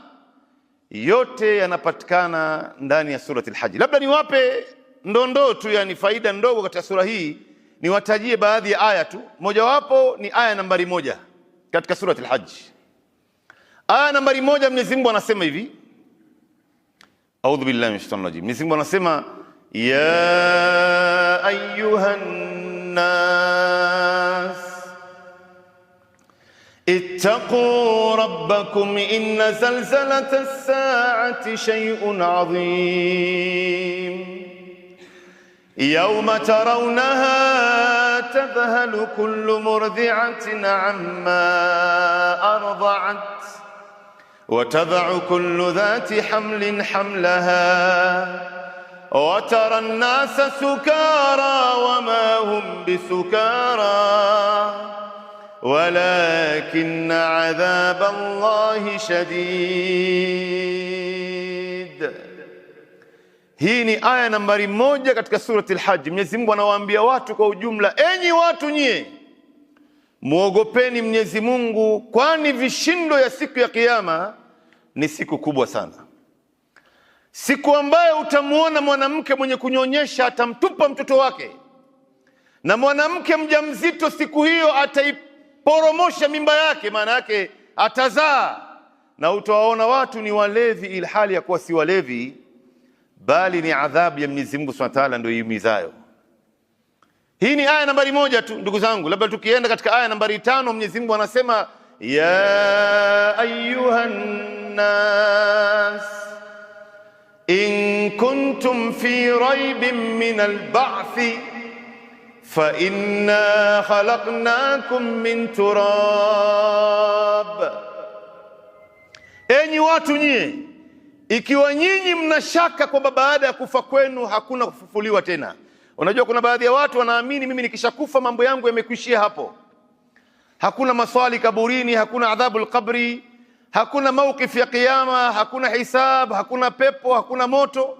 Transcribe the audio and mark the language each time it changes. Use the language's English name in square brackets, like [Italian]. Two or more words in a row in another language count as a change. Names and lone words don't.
[Swahili] Yote yanapatikana ndani ya surati Al-Hajj. Labda niwape ndondoo tu, yani faida ndogo katika sura hii, niwatajie baadhi ya aya tu. Mojawapo ni aya nambari 1 katika surati Al-Hajj. Aya nambari 1, Mwenyezi Mungu anasema hivi, [Arabic] أعوذ بالله من الشيطان الرجيم. [Swahili] Mwenyezi Mungu anasema, [Arabic] يا أيها الناس اتقوا ربكم إن زلزلة الساعة شيء عظيم يوم ترونها تذهل كل مرضعة عما أرضعت وتضع كل ذات حمل حملها وترى الناس سكارى وما هم بسكارى ولكن عذاب الله شديد. [Swahili] Hii ni aya nambari 1 katika surati Al-Hajj. Mwenyezi Mungu anawaambia watu kwa ujumla, enyi watu nyie, muogopeni Mwenyezi Mungu, kwani vishindo ya siku ya kiyama ni siku kubwa sana. Siku ambayo utamuona mwanamke mwenye kunyonyesha atamtupa mtoto wake, na mwanamke mjamzito siku hiyo ataiporomosha mimba yake, maana yake atazaa, na utawaona watu ni walevi ilhali ya kuwa si walevi, bali ni adhabu ya Mwenyezi Mungu [Arabic] سبحانه وتعالى [Swahili] ndio iumizayo. Hii ni aya nambari 1 tu, ndugu zangu. Labda tukienda katika aya nambari 5, Mwenyezi Mungu anasema, [Arabic] يا أيها الناس إن كنتم في ريب من البعث فإنا خلقناكم من تراب. [Swahili] Enyi watu nyie, ikiwa nyinyi mnashaka kwamba baada ya kufa kwenu hakuna kufufuliwa tena. Unajua kuna baadhi ya watu wanaamini mimi nikishakufa mambo yangu yamekuishia hapo, hakuna maswali kaburini, hakuna adhabu al-qabri, hakuna mawqif ya kiyama, hakuna hisab, hakuna pepo, hakuna moto.